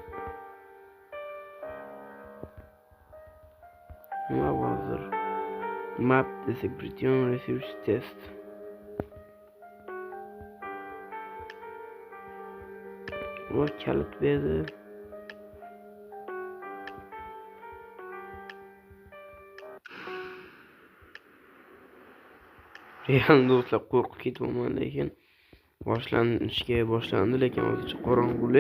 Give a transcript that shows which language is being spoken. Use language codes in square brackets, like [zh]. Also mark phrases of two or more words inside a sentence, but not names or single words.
[uz] Nima hozir? [en] Map description research test. [uz] O kalit berdi. Real do'stlar, qo'rqib ketyapman, lekin boshlandi, lekin hozircha qorong'ulik.